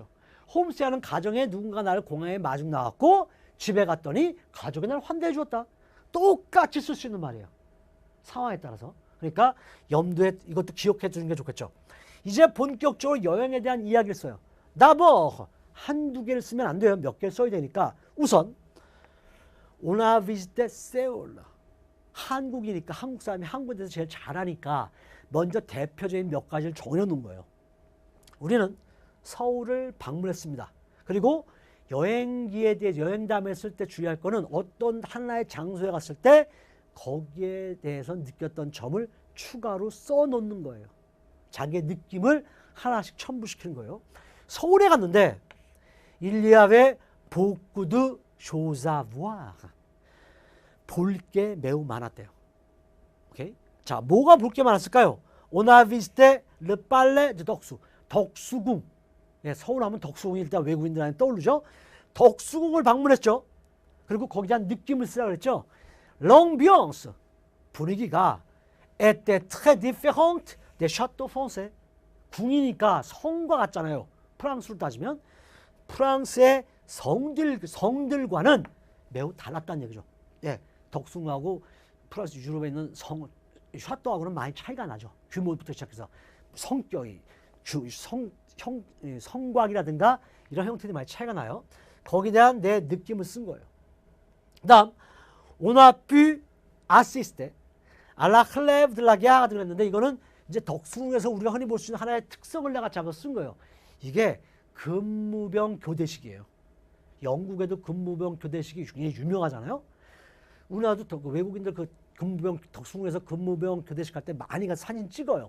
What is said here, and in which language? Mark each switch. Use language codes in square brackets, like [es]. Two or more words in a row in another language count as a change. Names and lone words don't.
[ko] 홈스테이하는 가정에 누군가 나를 공항에 마중 나왔고 집에 갔더니 가족이 나를 환대해 주었다. 똑같이 쓸 수 있는 말이에요. 상황에 따라서. 그러니까 염두에 이것도 기억해 주는 게 좋겠죠. 이제 본격적으로 여행에 대한 이야기를 써요. d'abord 한두 개를 쓰면 안 돼요. 몇 개를 써야 되니까 우선 [fr] on a visité Seoul. [ko] 한국이니까 한국 사람이 한국에 대해서 제일 잘하니까 먼저 대표적인 몇 가지를 정해놓은 거예요. 우리는 서울을 방문했습니다. 그리고 여행기에 대해 여행담에 쓸 때 주의할 거는 어떤 하나의 장소에 갔을 때 거기에 대해서 느꼈던 점을 추가로 써놓는 거예요. 자기의 느낌을 하나씩 첨부시키는 거예요. 서울에 갔는데 [fr] il y avait beaucoup choses à voir. [ko] 볼 게 매우 많았대요. 오케이? 자, 뭐가 볼 게 많았을까요? [fr] On a visité le palais de 덕수. [ko] 덕수궁. 예, 서울 하면 덕수궁이 일단 외국인들한테 떠오르죠. 덕수궁을 방문했죠. 그리고 거기에 대한 느낌을 쓰라고 그랬죠. L'ambiance. 분위기가 [fr] était très différente des châteaux français. [ko] 궁이니까 성과 같잖아요. 프랑스로 따지면. 프랑스의 성들과는 매우 달랐다는 얘기죠. 예, 덕수궁하고 프랑스 유럽에 있는 샤또하고는 많이 차이가 나죠. 규모부터 시작해서 성격이, 성곽이라든가 이런 형태들이 많이 차이가 나요. 거기에 대한 내 느낌을 쓴 거예요. 그 다음 [fr] on a pu assister à la relève de la guerre [ko] 그랬는데 이거는 이제 덕수궁에서 우리가 흔히 볼 수 있는 하나의 특성을 내가 잡아서 쓴 거예요. 이게 근무병 교대식이에요. 영국에도 근무병 교대식이 굉장히 유명하잖아요. 우리나라도 외국인들 그 근무병 덕수궁에서 근무병 교대식 할 때 많이 가서 사진 찍어요.